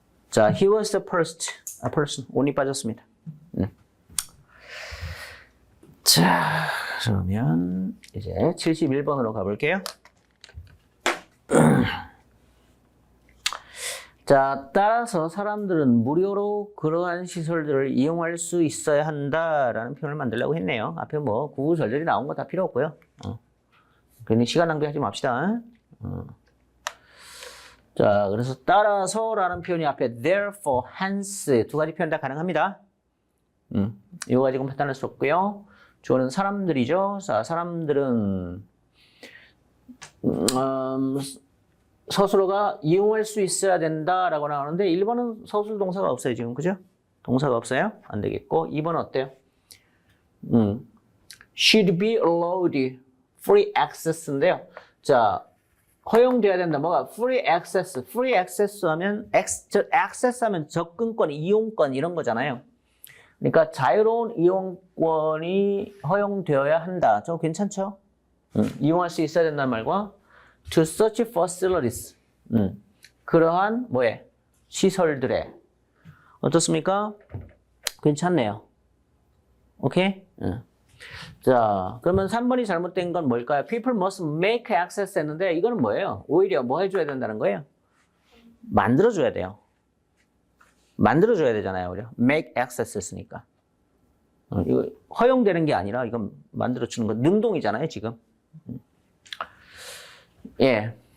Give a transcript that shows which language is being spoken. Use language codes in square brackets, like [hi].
[en] 자, he was the first, a person. [ko] only 빠졌습니다. 자, 그러면 이제 71번으로 가볼게요. 자, 따라서 사람들은 무료로 그러한 시설들을 이용할 수 있어야 한다라는 표현을 만들려고 했네요. 앞에 뭐 구구절절이 나온 거 다 필요 없고요. 괜히 시간 낭비하지 맙시다. 자, 그래서 따라서라는 표현이 앞에 therefore, hence 두 가지 표현 다 가능합니다. 이거 가지고 판단할 수 없고요. 주어는 사람들이죠. 자, 사람들은 스스로가 이용할 수 있어야 된다라고 나오는데 1번은 서술 동사가 없어요, 지금. 그죠? 동사가 없어요? 안 되겠고 2번은 어때요? [en] should be allowed free access인데요. [ko] 자, 허용돼야 된다. 뭐가? free access. free access 하면 access 하면 접근권, 이용권 이런 거잖아요. 그러니까 자유로운 이용권이 허용되어야 한다. 좀 괜찮죠? 이용할 수 있어야 된다는 말과 [en] to such facilities. [ko] 그러한 뭐에? 시설들에. 어떻습니까? 괜찮네요. 오케이? 자, 그러면 3번이 잘못된 건 뭘까요? [en] People must make access [ko] 했는데 이거는 뭐예요? 오히려 뭐 해줘야 된다는 거예요? 만들어줘야 돼요. 만들어줘야 되잖아요. 우리가 make access 했으니까. 이거 허용되는 게 아니라 이건 만들어주는 거 능동이잖아요, 지금. 예.